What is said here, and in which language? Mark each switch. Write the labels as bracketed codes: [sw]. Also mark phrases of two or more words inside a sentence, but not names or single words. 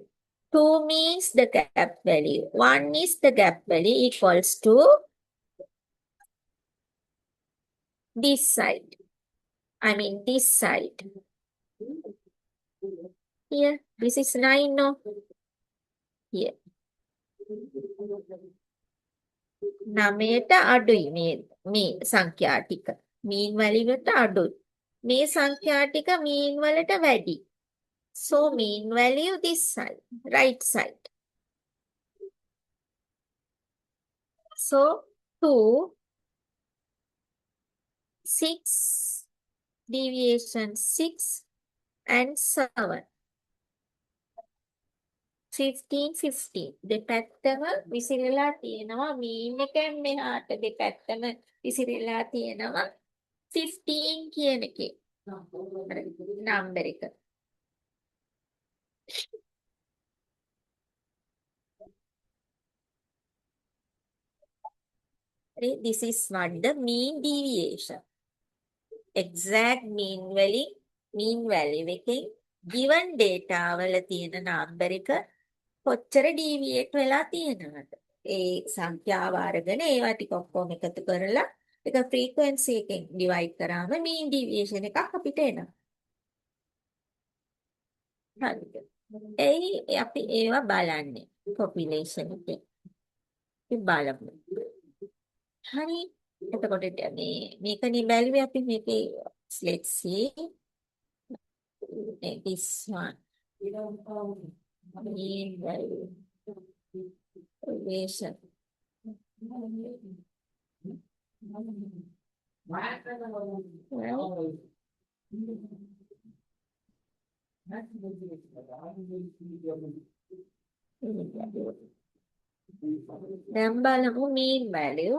[en] 2 means the gap value. 1 is the gap value equals to this side. I mean this side. Here, this is 9, no? Here. [si] 9ට අඩුයි මේ සංඛ්‍යා ටික. [en] mean value [si] ට අඩුයි. මේ සංඛ්‍යා ටික mean වලට වැඩි. [en] So mean value this side, right side. So 2, 6, deviation 6 and 7. 15, 15. [si] දෙපැත්තම විසිරලා තියෙනවා. mean එකෙන් මෙහාට දෙපැත්තම විසිරලා තියෙනවා. 15 කියන එකේ නම්බර් එක. [en] This is what the mean deviation. Exact mean value [si] එකෙන් [en] given data [si] වල තියෙන නම්බර් එක කොච්චර deviate වෙලා තියෙනවද? ඒ සංඛ්‍යාව අරගෙන ඒවා ටික ඔක්කොම එකතු කරලා ඒක frequency එකෙන් divide කරාම [en] mean deviation [si] එකක් අපිට එනවා. හරිද? අපි ඒවා බලන්නේ population එකෙන්. අපි බලමු. හරි. එතකොට මේකනේ බැලුවේ අපි මේකේ [en] let's see this one. Mean value. Population. Then බලමු mean value.